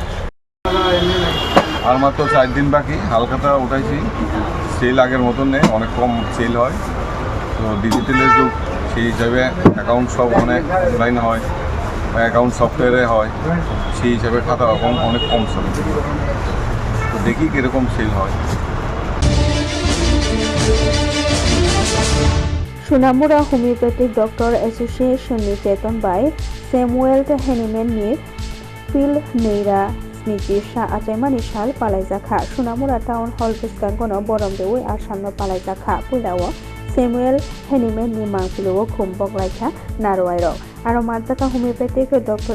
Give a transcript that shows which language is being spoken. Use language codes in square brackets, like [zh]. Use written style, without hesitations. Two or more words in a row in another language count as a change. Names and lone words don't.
[bn] আর মাত্র 4 দিন বাকি, হালখাতা উঠাইছি, সেল আগের মতন নেই, অনেক কম সেল হয়। তো ডিজিটালের যুগ, সেই হিসাবে অ্যাকাউন্ট সব অনেক অনলাইন হয়, [en] account software [bn] হয়, সেই হিসাবে খাতা রকম অনেক কম চলে। তো দেখি কীরকম সেল হয়। [trp] सुनामुरा होमियोपैथिक डॉक्टर एसोसिएशननि चेतन बाय सैमुएल हेनिमेननि फिल नैरा स्निजि सा आचाइमानि साल पालाइजाखा सुनामुरा टाउन हल बिस्कांगनो बरमदेवै आसामनो पालाइजाखा पुलावो सैमुएल हेनिमेननि मांपिलुओ खुमबगलाइखा नारवाइरक आरो मानजाका [en] homeopathic doctor